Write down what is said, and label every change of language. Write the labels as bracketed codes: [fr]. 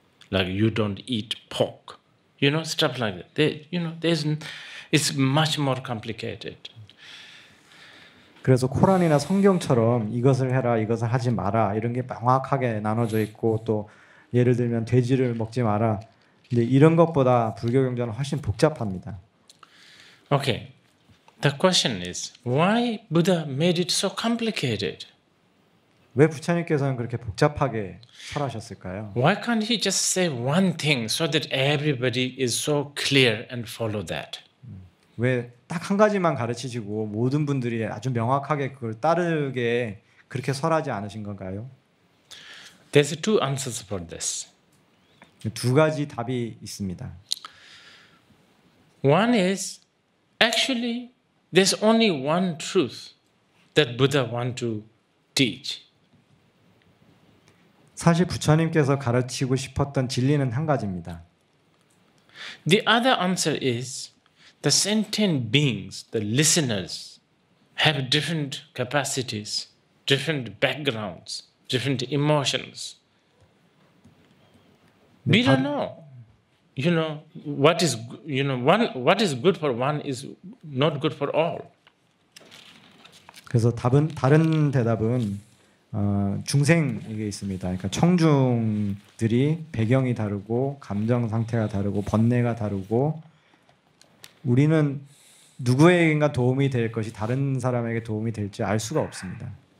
[en] Like you don't eat pork. Stuff like that. It's much more complicated. [ko] 그래서 코란이나 성경처럼 이것을 해라, 이것을 하지 마라 이런 게 명확하게 나눠져 있고 또 예를 들면 돼지를 먹지 마라. 근데 이런 것보다 불교 경전은 훨씬 복잡합니다. [en] Okay. The question is, why Buddha made it so complicated? [ko] 왜 부처님께서는 그렇게 복잡하게 설하셨을까요? [en] Why can't he just say one thing so that everybody is so clear and follow that? [ko] 왜 딱 한 가지만 가르치시고 모든 분들이 아주 명확하게 그걸 따르게 그렇게 설하지 않으신 건가요? [en] There's two answers for this. [ko] 두 가지 답이 있습니다. [en] One is, actually, there's only one truth that Buddha want to teach. [ko] 사실 부처님께서 가르치고 싶었던 진리는 한 가지입니다. [en] The other answer is the sentient beings, the listeners, have different capacities, different backgrounds, different emotions. We don't know. You know what is what is good for one is not good for all. [ko] 그래서 다른 대답은 중생에게 있습니다. 그러니까 청중들이 배경이 다르고 감정 상태가 다르고 번뇌가 다르고 우리는 누구에게인가 도움이 될 것이 다른 사람에게 도움이 될지 알 수가 없습니다.